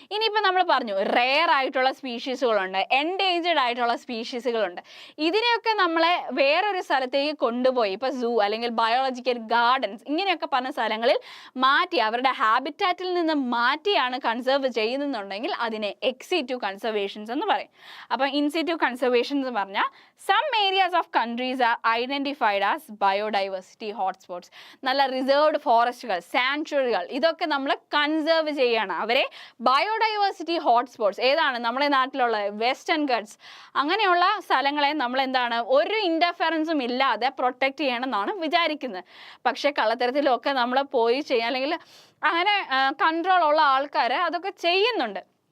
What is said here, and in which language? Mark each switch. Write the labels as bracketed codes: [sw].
[ml] ഇനിയിപ്പോൾ നമ്മൾ പറഞ്ഞു റെയർ ആയിട്ടുള്ള സ്പീഷീസുകളുണ്ട്, എൻഡേഞ്ചേർഡ് ആയിട്ടുള്ള സ്പീഷീസുകളുണ്ട്. ഇതിനെയൊക്കെ നമ്മളെ വേറൊരു സ്ഥലത്തേക്ക് കൊണ്ടുപോയി ഇപ്പോൾ സൂ അല്ലെങ്കിൽ ബയോളജിക്കൽ ഗാർഡൻസ് ഇങ്ങനെയൊക്കെ പറഞ്ഞ സ്ഥലങ്ങളിൽ മാറ്റി അവരുടെ ഹാബിറ്റാറ്റിൽ നിന്ന് മാറ്റിയാണ് കൺസർവ് ചെയ്യുന്നുണ്ടെങ്കിൽ അതിനെ എക്സ് സിറ്റു കൺസർവേഷൻസ് എന്ന് പറയും. അപ്പം ഇൻ സിറ്റു കൺസർവേഷൻസ് എന്ന് പറഞ്ഞാൽ [en] some areas of countries are identified as biodiversity hotspots. [ml] നല്ല റിസർവ്ഡ് ഫോറസ്റ്റുകൾ, സാങ്ച്വറികൾ ഇതൊക്കെ നമ്മൾ കൺസേർവ് ചെയ്യണം. അവരെ ബയോഡൈവേഴ്സിറ്റി ഹോട്ട്സ്പോട്ട്സ് ഏതാണ്? നമ്മുടെ നാട്ടിലുള്ള വെസ്റ്റേൺ ഗട്ട്സ് അങ്ങനെയുള്ള സ്ഥലങ്ങളെ നമ്മൾ എന്താണ് ഒരു ഇൻ്റർഫറൻസും ഇല്ലാതെ പ്രൊട്ടക്റ്റ് ചെയ്യണമെന്നാണ് വിചാരിക്കുന്നത്. പക്ഷേ കള്ളത്തരത്തിലൊക്കെ നമ്മൾ പോയി ചെയ്യാൻ അല്ലെങ്കിൽ അങ്ങനെ കൺട്രോൾ ഉള്ള ആൾക്കാർ അതൊക്കെ ചെയ്യുന്നുണ്ട്.